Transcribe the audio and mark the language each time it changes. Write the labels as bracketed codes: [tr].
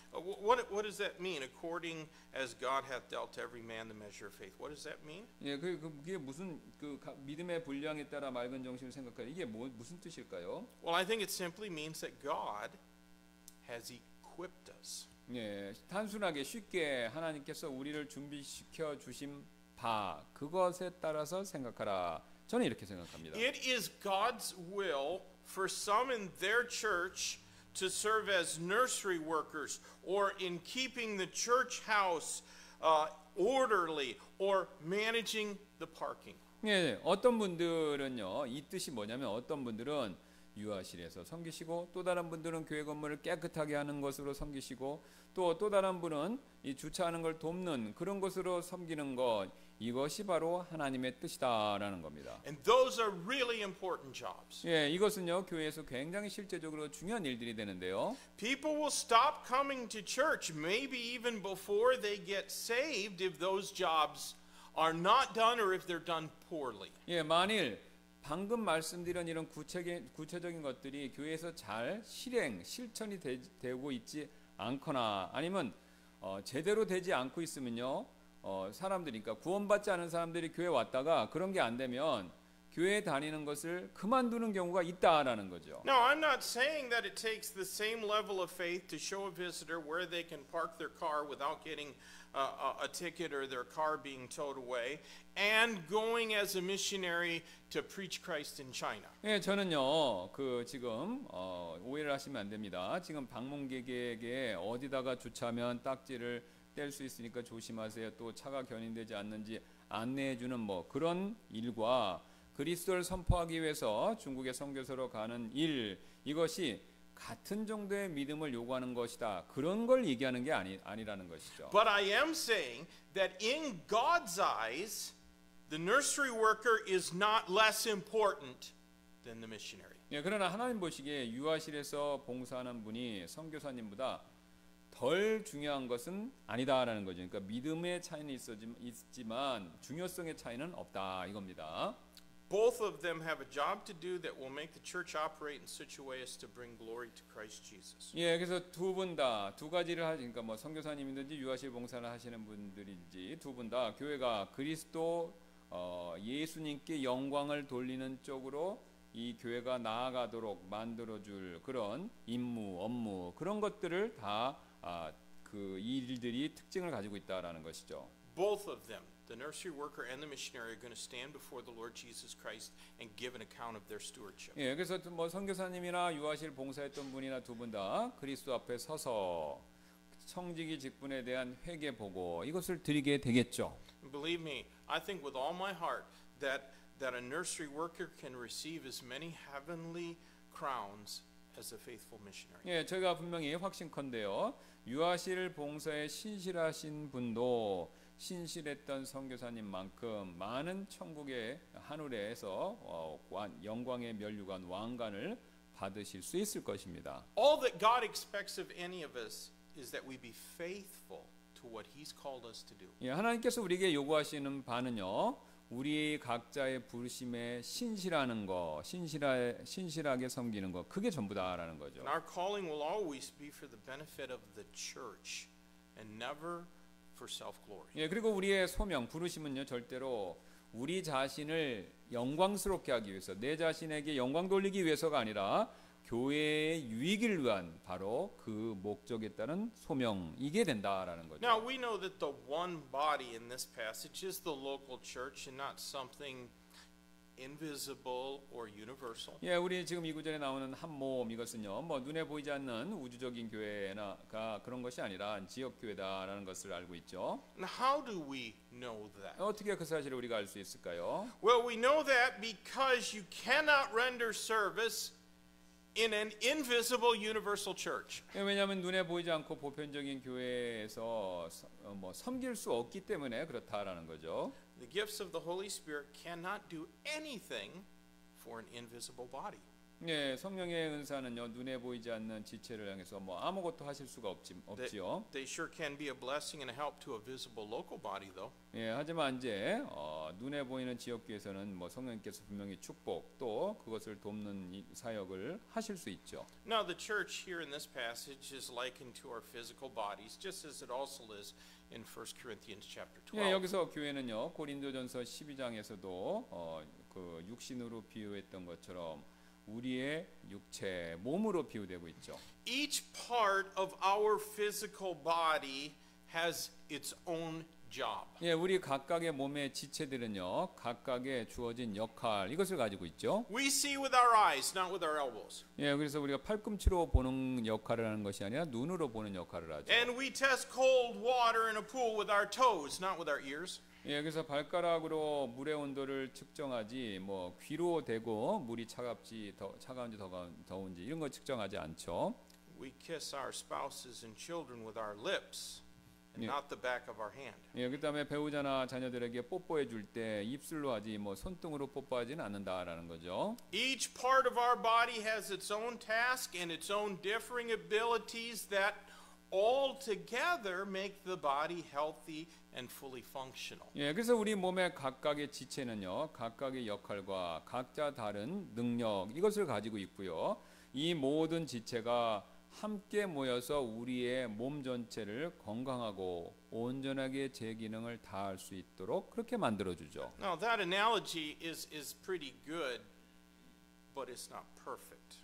[en] What does that mean? According as God hath dealt to every man the measure of faith. What does that mean? [ko] 예, 그게 무슨 믿음의 분량에 따라 맑은 정신을 생각하라 이게 무슨 뜻일까요? [en] Well, I think it simply means that God has equipped us. [ko] 예, 단순하게 쉽게 하나님께서 우리를 준비시켜 주신 바 그것에 따라서 생각하라. 저는 이렇게 생각합니다. [en] It is God's will for some in their church to serve as nursery workers or in keeping the church house orderly or managing the parking. [ko] 예, 어떤 분들은요, 이 뜻이 뭐냐면 어떤 분들은 유아실에서 섬기시고 또 다른 분들은 교회 건물을 깨끗하게 하는 것으로 섬기시고 또 다른 분은 이 주차하는 걸 돕는 그런 것으로 섬기는 것, 이것이 바로 하나님의 뜻이다라는 겁니다. [en] And those are really important jobs. [ko] 예, 이것은요 교회에서 굉장히 실제적으로 중요한 일들이 되는데요. [en] People will stop coming to church maybe even before they get saved if those jobs are not done or if they're done poorly. [ko] 예, 만일 방금 말씀드린 이런 구체적인 것들이 교회에서 잘 실천이 되고 있지 않거나 아니면 제대로 되지 않고 있으면요, 사람들이, 그러니까 구원받지 않은 사람들이 교회 왔다가 그런 게 안 되면 교회 다니는 것을 그만두는 경우가 있다라는 거죠. [en] Now, I'm not saying that it takes the same level of faith to show a visitor where they can park their car without getting a ticket or their car being towed away and going as a missionary to preach Christ in China. [ko] 예, 저는요, 지금 오해를 하시면 안 됩니다. 지금 방문객에게 어디다가 주차하면 딱지를 뗄 수 있으니까 조심하세요. 또 차가 견인되지 않는지 안내해주는 그런 일과 그리스도를 선포하기 위해서 중국의 선교사로 가는 일, 이것이 같은 정도의 믿음을 요구하는 것이다. 그런 걸 얘기하는 게 아니라는 것이죠. [en] But I am saying that in God's eyes, the nursery worker is not less important than the missionary. [ko] 예, 그러나 하나님 보시기에 유아실에서 봉사하는 분이 선교사님보다 덜 중요한 것은 아니다라는 거죠. 그러니까 믿음의 차이는 있지만 중요성의 차이는 없다 이겁니다. [en] Both of them have a job to do that will make the church operate in such a way as to bring glory to Christ Jesus. [ko] 예, 그래서 두 분 다 두 가지를 그러니까 선교사님이든지 유아실 봉사를 하시는 분들인지 두 분 다 교회가 그리스도 예수님께 영광을 돌리는 쪽으로 이 교회가 나아가도록 만들어줄 그런 임무, 업무 그런 것들을 다 그 일들이 특징을 가지고 있다라는 것이죠. [en] Both of them, the nursery worker and the missionary, are going to stand before the Lord Jesus Christ and give an account of their stewardship. [ko] 예, 그래서 선교사님이나 유아실 봉사했던 분이나 두 분 다 그리스도 앞에 서서 청지기 직분에 대한 회개 보고 이것을 드리게 되겠죠. [en] Believe me, I think with all my heart that a nursery worker can receive as many heavenly crowns as a faithful missionary. [ko] 예, 제가 분명히 확신컨대요. 유아실 봉사에 신실하신 분도 신실했던 선교사님만큼 많은 천국의 하늘에서 영광의 면류관 왕관을 받으실 수 있을 것입니다. [en] All that God expects of any of us is that we be faithful to what He's called us to do. [ko] 예, 하나님께서 우리에게 요구하시는 바는요, 우리 각자의 부르심에 신실하는 거, 신실하게 섬기는 거, 그게 전부다라는 거죠. [en] And our calling will always be for the benefit of the church and never for self-glory. [ko] 예, 그리고 우리의 소명, 부르심은요, 절대로 우리 자신을 영광스럽게 하기 위해서, 내 자신에게 영광 돌리기 위해서가 아니라 교회의 유익을 위한 바로 그 목적에 따른 소명, 이게 된다라는 거죠. [en] Now we know that the one body in this passage is the local church and not something invisible or universal. [ko] 예, 우리 지금 이 구절에 나오는 한 몸, 이것은요, 눈에 보이지 않는 우주적인 교회가 그런 것이 아니라 지역 교회다라는 것을 알고 있죠. [en] And how do we know that? [ko] 어떻게 그 사실을 우리가 알 수 있을까요? [en] Well, we know that because you cannot render service in an invisible universal church. [ko] 예, 왜냐하면 눈에 보이지 않고 보편적인 교회에서 섬길 수 없기 때문에 그렇다라는 거죠. [en] The gifts of the Holy Spirit cannot do anything for an invisible body. [ko] 예, 성령의 은사는요, 눈에 보이지 않는 지체를 향해서 아무것도 하실 수가 없지요. [en] They sure can be a blessing and a help to a visible local body, though. [ko] 예, 하지만 이제 눈에 보이는 지역교회에서는 성령님께서 분명히 축복 또 그것을 돕는 이 사역을 하실 수 있죠. [en] Now, the church here in this passage is likened to our physical bodies, just as it also is in 1 Corinthians chapter 12. [ko] 예, 여기서 교회는요, 고린도전서 12장에서도 그 육신으로 비유했던 것처럼 우리의 육체, 몸으로 비유되고 있죠. [en] Each part of our physical body has its own job. [ko] 예, 우리 각각의 몸의 지체들은요, 각각의 주어진 역할 이것을 가지고 있죠. [en] We see with our eyes, not with our elbows. [ko] 예, 그래서 우리가 팔꿈치로 보는 역할을 하는 것이 아니라 눈으로 보는 역할을 하죠. [en] And we test cold water in a pool with our toes, not with our ears. [ko] 예, 그래서 발가락으로 물의 온도를 측정하지 뭐 귀로 대고 물이 차갑지 차가운지 더운지 이런 거 측정하지 않죠. [en] We kiss our spouses and children with our lips and not the back of our hand. [ko] 예, 그다음에 배우자나 자녀들에게 뽀뽀해 줄 때 입술로 하지 뭐 손등으로 뽀뽀하지는 않는다라는 거죠. [en] Each part of our body has its own task and its own differing abilities that all together make the body healthy and fully functional. [ko] 예, 그래서 우리 몸의 각각의 지체는요, 각각의 역할과 각자 다른 능력 이것을 가지고 있고요. 이 모든 지체가 함께 모여서 우리의 몸 전체를 건강하고 온전하게 제 기능을 다할 수 있도록 그렇게 만들어 주죠. [en] Now that analogy is pretty good, but it's not perfect.